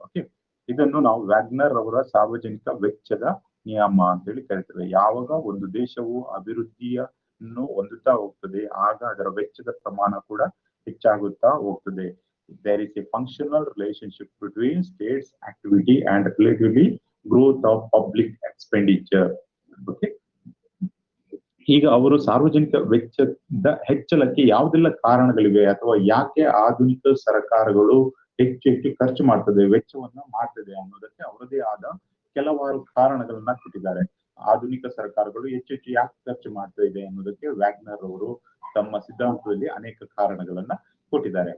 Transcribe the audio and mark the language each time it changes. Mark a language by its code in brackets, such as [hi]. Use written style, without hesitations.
[kn] Okay, ಇದನ್ನು ನಾವು WagonR ಅವರ ಸಾರ್ವಜನಿಕ ವೆಚ್ಚದ ನಿಯಮ ಅಂತ ಹೇಳಿ ಕರಿತೇವೆ. ಯಾವಾಗ ಒಂದು ದೇಶವು ಅಭಿವೃದ್ಧಿಯನ್ನು ಹೊಂದುತ್ತಾ ಹೋಗ್ತದೆ ಆಗ ಅದರ ವೆಚ್ಚದ ಪ್ರಮಾಣ ಕೂಡ ಹೆಚ್ಚಾಗುತ್ತಾ ಹೋಗ್ತದೆ. [en] There is a functional relationship between states activity and relatively growth of public expenditure. Okay. [kn] ಈಗ ಅವರು ಸಾರ್ವಜನಿಕ ವೆಚ್ಚದ ಹೆಚ್ಚಳಕ್ಕೆ ಯಾವುದೆಲ್ಲ ಕಾರಣಗಳಿವೆ ಅಥವಾ ಯಾಕೆ ಆಧುನಿಕ ಸರ್ಕಾರಗಳು ಹೆಚ್ಚು ಹೆಚ್ಚು ಖರ್ಚು ಮಾಡ್ತದೆ, ವೆಚ್ಚವನ್ನ ಮಾಡ್ತದೆ ಅನ್ನೋದಕ್ಕೆ ಅವರದೇ ಆದ ಕೆಲವಾರು ಕಾರಣಗಳನ್ನ ಕೊಟ್ಟಿದ್ದಾರೆ. ಆಧುನಿಕ ಸರ್ಕಾರಗಳು ಹೆಚ್ಚು ಹೆಚ್ಚು ಯಾಕೆ ಖರ್ಚು ಮಾಡ್ತಾ ಇದೆ ಅನ್ನೋದಕ್ಕೆ ವ್ಯಾಗ್ನರ್ ಅವರು ತಮ್ಮ ಸಿದ್ಧಾಂತದಲ್ಲಿ ಅನೇಕ ಕಾರಣಗಳನ್ನ ಕೊಟ್ಟಿದ್ದಾರೆ.